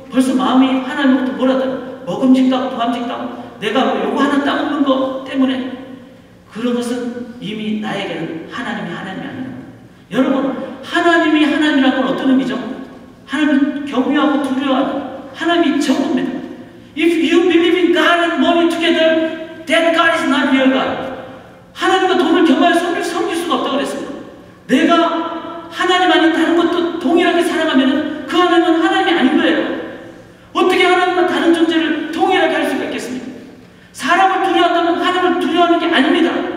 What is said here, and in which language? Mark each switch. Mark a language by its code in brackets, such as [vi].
[ko] 벌써 마음이 하나님부터 뭐라다 먹음직다고 도함직다고 내가 요거 하나 따먹는 거 때문에 그런 것은 이미 나에게는 하나님이 아니라 여러분 하나님이 하나님이란 건 어떤 의미죠? 하나님을 경외하고 두려워하는 하나님이 전부입니다. [en] If you believe in God and money together, that God is not real God. [ko] 하나님과 돈을 겸하여 섬길 수가 없다고 그랬습니다. 내가 하나님 아닌 다른 것도 동일하게 살아가면 그 하나님은 하나님이 아닌 거예요. 어떻게 하나님과 다른 존재를 동일하게 할 수가 있겠습니까? 사람을 두려워한다면 하나님을 두려워하는 게 아닙니다.